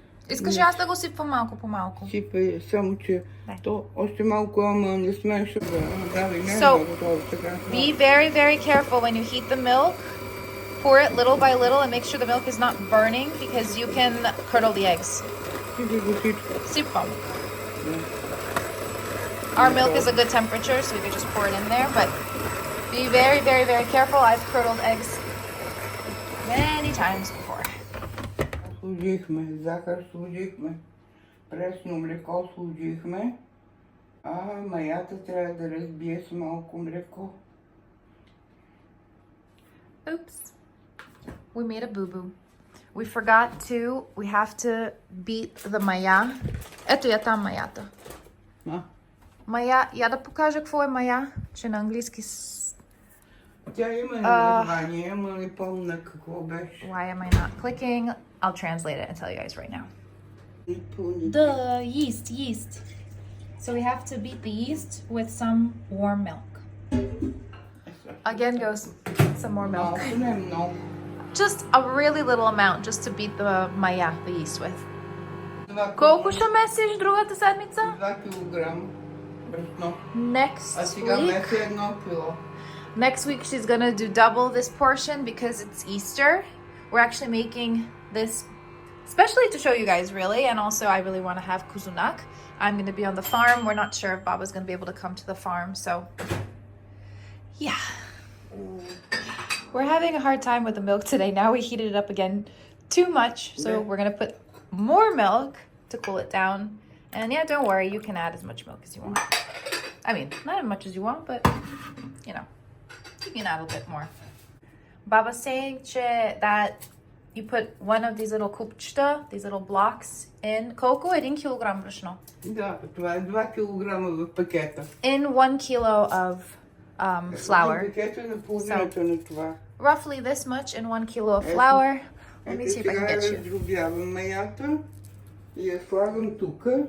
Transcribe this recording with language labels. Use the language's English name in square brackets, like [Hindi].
[Bulgarian] Искаш ли аз да го сипвам малко по малко? Сипай, само че то още малко, ама не сме ще дави. [English] So, be very, very careful when you heat the milk. Pour it little by little and make sure the milk is not burning because you can curdle the eggs. [Bulgarian] Сипвам. [English] Our milk is a good temperature, so you can just pour it in there, but be very, very, very careful. I've curdled eggs many times before. [Bulgarian] Сложихме захар, сложихме пресно млеко, сложихме, а маята трябва да разбие с малко млеко. [English] Oops. We made a boo-boo. We forgot we have to beat the maya. [Bulgarian] Ето я там маята. Мая, я да покажа какво е мая, че на английски Тя има название, ама не помня какво беше. [English] Why am I not clicking? I'll translate it and tell you guys right now. The yeast. So we have to beat the yeast with some warm milk. Again goes some more milk. Just a really little amount just to beat the maya, the yeast with. [Bulgarian] Колко ще месиш другата седмица? 2 килограма брашно. [English] Next [Bulgarian] А сега меси 1 кило. [English] Next week she's gonna do double this portion because it's Easter. We're actually making this especially to show you guys really, and also I really want to have Kuzunak. I'm gonna be on the farm. We're not sure if Baba's gonna be able to come to the farm, so yeah. We're having a hard time with the milk today. Now we heated it up again too much, so we're gonna put more milk to cool it down. And yeah, don't worry, you can add as much milk as you want. I mean, not as much as you want, but you know, you can add a bit more. Baba's saying that you put one of these little kupchta, these little blocks in cocoa, [Bulgarian] 1 килограм брашно. Да, това е 2 килограма в пакета. [English] In 1 kilo of flour. [Bulgarian] Пакета на половината на това. [English] Roughly this much in 1 kilo of flour. Let me see if I can get [Bulgarian] Сега [English] you. [Bulgarian] раздробявам маята и я слагам тук.